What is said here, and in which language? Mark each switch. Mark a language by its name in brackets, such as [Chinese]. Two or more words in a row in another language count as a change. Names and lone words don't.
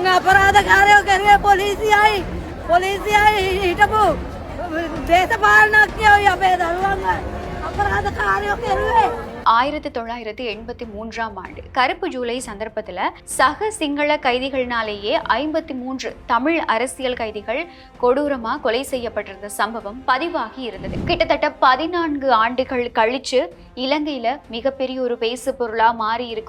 [Sinhala] අපරාධකාරයෝ කරේ පොලිසියයි හිටපු දේශපාලනඥයෝ අපේ දරුවන්ව අපරාධකාරයෝ කරුවේ. [Tamil] 1983ஆம் ஆண்டு கருப்பு ஜூலை சந்தர்ப்பத்தில் சக சிங்கள கைதிகள்னாலேயே 53 தமிழ் அரசியல் கைதிகள் கொடூரமா கொலை செய்யப்பட்டிருந்த சம்பவம் பதிவாகி இருந்தது. கிட்டத்தட்ட 14 ஆண்டுகள் கழிச்சு இலங்கையில மிகப்பெரிய ஒரு பேசு பொருளா மாறி இருக்கு.